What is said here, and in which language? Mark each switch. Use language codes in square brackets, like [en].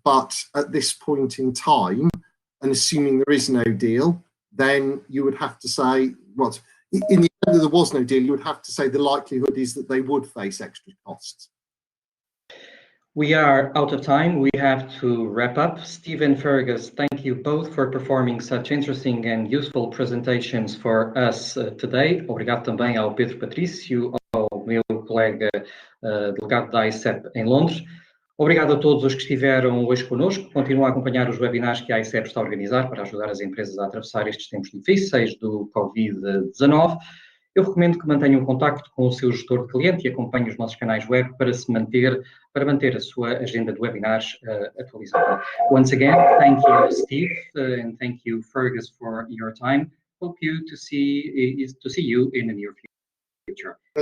[en] But at this point in time, and assuming there is no deal, then you would have to say, what, in the event that there was no deal, you would have to say the likelihood is that they would face extra costs. We are out of time. We have to wrap up. Steve and Fergus, thank you both for performing such interesting and useful presentations for us today. [pt] Obrigado também ao Pedro Patrício, ao meu colega delegado da AICEP em Londres. Obrigado a todos os que estiveram hoje connosco. Continuam a acompanhar os webinars que a AICEP está a organizar para ajudar as empresas a atravessar estes tempos difíceis do Covid-19. Eu recomendo que mantenham contacto com o seu gestor de cliente e acompanhem os nossos canais web para manter a sua agenda de webinars atualizada. [en] Once again, thank you, Steve, and thank you, Fergus, for your time. Hope to see you in the near future.